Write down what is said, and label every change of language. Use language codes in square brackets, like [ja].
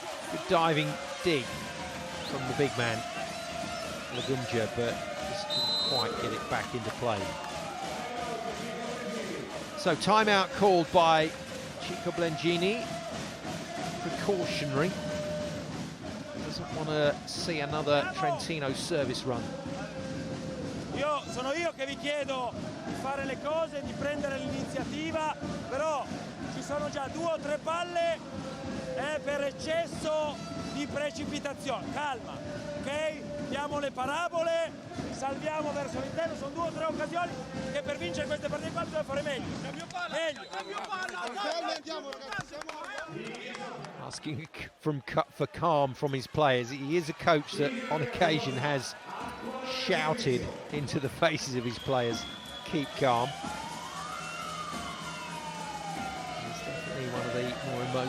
[en] Good diving dig from the big man, Lagumja, but just couldn't quite get it back into play. So timeout called by Chico Blengini. Precautionary. Doesn't want to see another Trentino service run. [it] Sono io che vi chiedo di fare le cose, di prendere l'iniziativa, però ci sono già 2 o 3 palle per eccesso di precipitazione. Calma, ok? Diamo le parabole, salviamo verso l'interno, sono 2 o 3 occasioni che per vincere queste partite qua bisogna fare meglio. [en] Asking for calm from his players. He is a coach that on occasion has shouted into the faces of his players, keep calm. He's definitely one of the more